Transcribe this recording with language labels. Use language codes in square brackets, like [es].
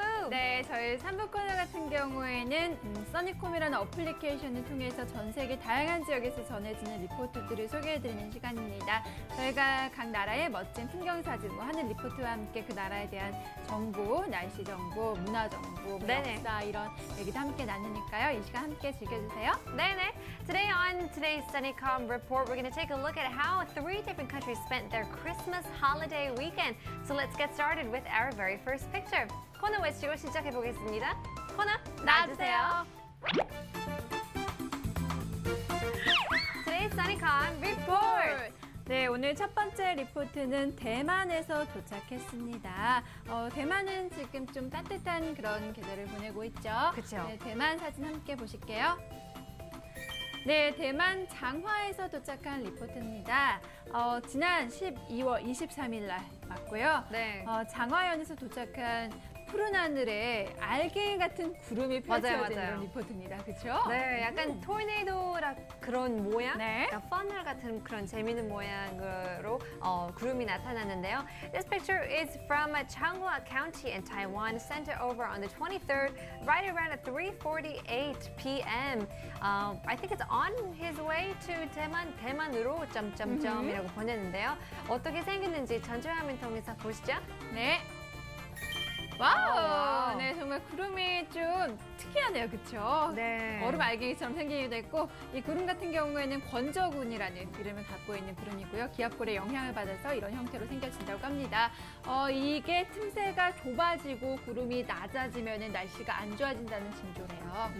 [ko] 네, 3부 코너 같은 경우에는 써니콤이라는 어플리케이션을 통해서 전 세계 다양한 지역에서 전해지는 리포트들을 소개해드리는 시간입니다. 저희가 각 나라의 멋진 풍경 사진, 하늘 리포트와 함께 그 나라에 대한 정보, 날씨 정보, 문화 정보, 네네. 역사 이런 얘기도 함께 나누니까요. 이 시간 함께 즐겨주세요. 네네. [en] Today on today's Sunnycom report, we're going to take a look at how 3 different countries spent their Christmas holiday weekend. So let's get started with our very first picture. [ko] 코너 외치고 시작해 보겠습니다. 코너 나와주세요. [en] Today's Sunnycom report. [ko] 네, 오늘 첫 번째 리포트는 대만에서 도착했습니다. 대만은 지금 좀 따뜻한 그런 계절을 보내고 있죠. 그쵸. 네, 대만 사진 함께 보실게요. 네, 대만 장화에서 도착한 리포트입니다. 지난 12월 23일 날 맞고요. 네. 장화현에서 도착한 푸른 하늘에 알갱이 같은 구름이 펼쳐진 맞아요. 이런 리포트입니다. 그렇죠? 네, 약간 토네이도라 그런 모양, 네. 약간 퍼널 같은 그런 재미있는 모양으로 구름이 나타났는데요. [en] This picture is from Changhua County in Taiwan, sent over on the 23rd, right around at 3:48 p.m. I think it's on his way to [ko] 대만으로 점점점이라고 보냈는데요. 어떻게 생겼는지 전체 화면 통해서 보시죠. 네. 와우! 와우. 네, 정말 구름이 좀 특이하네요. 그렇죠? 네. 얼음 알갱이처럼 생기기도 했고 이 구름 같은 경우에는 권저군이라는 이름을 갖고 있는 구름이고요. 기압골의 영향을 받아서 이런 형태로 생겨진다고 합니다. 이게 틈새가 좁아지고 구름이 낮아지면 날씨가 안 좋아진다는 징조래요.